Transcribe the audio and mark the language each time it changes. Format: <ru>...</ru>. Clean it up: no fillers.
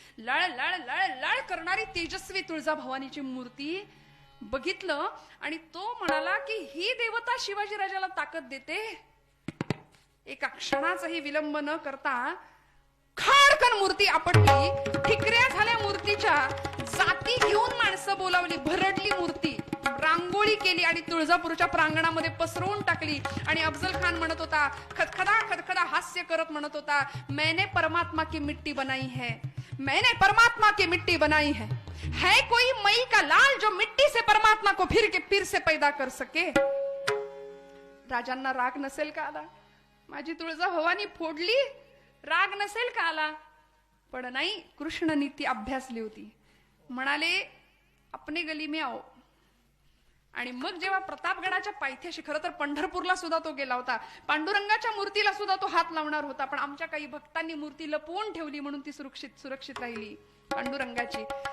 <mr>लळ लळ लळ लळ करणारी तेजस्वी तुळजा भवानीची मूर्ती बघितलं आणि तो म्हणाला की ही देवता शिवाजी राजाला ताकद देते. एका क्षणाचाही विलंब न करता खाडकन मूर्ती आपटली, ठिकऱ्या झाल्या मूर्तीच्या, जाती घेऊन माणसं बोलावली, भरडली मूर्ती, रांगोळी केली आणि तुळजापूरच्या प्रांगणामध्ये पसरवून टाकली. आणि अफजल खान म्हणत होता,</mr> <hi>खदखदा खदखदा हास्य करत म्हणत होता, मैंने परमात्मा की मिट्टी बनाई है, मैंने परमात्मा की मिट्टी बनाई है कोई मई का लाल जो मिट्टी से परमात्मा को फिर से पैदा कर सके.</hi> <mr>राजांना राग नसेल का आला, माझी तुळजा भवानी फोडली, राग नसेल का आला. पण नाही, कृष्ण नीती अभ्यासली होती. म्हणाले</mr> <hi>अपने गली में आओ.</hi> <mr>आणि मग जेव्हा प्रतापगडाच्या पायथ्याशी, खरं तर पंढरपूरला सुद्धा तो गेला होता, पांडुरंगाच्या मूर्तीला सुद्धा तो हात लावणार होता, पण आमच्या काही भक्तांनी मूर्ती लपवून ठेवली म्हणून ती सुरक्षित राहिली पांडुरंगाची.</mr>